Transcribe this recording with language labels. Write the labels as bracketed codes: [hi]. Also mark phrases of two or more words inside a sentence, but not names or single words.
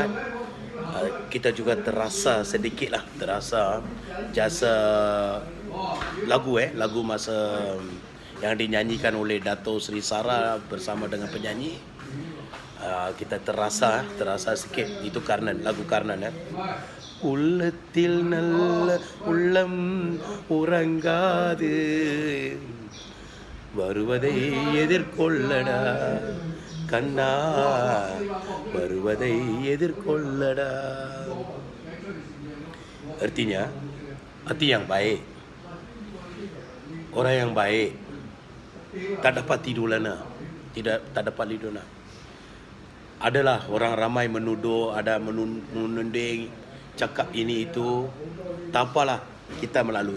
[ms] Kita juga terasa sedikit lah, jasa lagu masa yang dinyanyikan oleh Dato' Seri Sarah bersama dengan penyanyi. Kita terasa sikit itu Karnan, lagu Karnan ya. [ta] உள்ளத்தில் நல்ல உள்ளம் உறங்காது வருவதை எதிர்கொள்ளடா கண்ணா வருவதை எதிர்கொள்ளடா. [ms] Artinya hati yang baik, orang yang baik tak dapat tidur lana, tak dapat tidur lana. Adalah orang ramai menuduh, ada menunding, cakap ini itu, tak apalah, kita melalui.